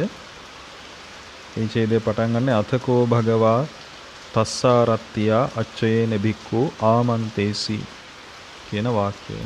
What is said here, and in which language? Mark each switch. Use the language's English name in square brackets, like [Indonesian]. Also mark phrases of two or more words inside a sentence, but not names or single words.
[Sinhala] මේ ඡේදය පටන් ගන්න [Pali] අතකෝ භගවා තස්සාරත්තියා අච්චයේන භික්ඛු ආමන්තේසි [Sinhala] කියන වාක්‍යයෙන්.